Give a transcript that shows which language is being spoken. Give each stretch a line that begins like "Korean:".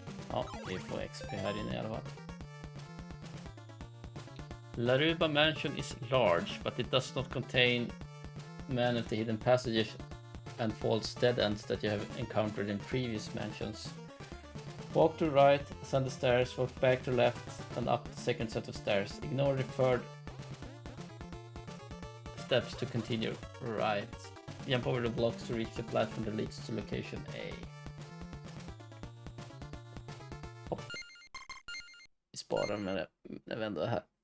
Swedish: Ja, vi får XP här inne i alla fall.
English: Laruba Mansion is large, but it does not contain many of the hidden passages and false dead ends that you have encountered in previous mansions. Walk to the right, ascend the stairs, walk back to the left and up the second set of stairs. Ignore the third steps to continue right. Jump over the blocks to reach the platform that leads to location A.
Swedish: Hopp. Vi sparar när vi ändå är här.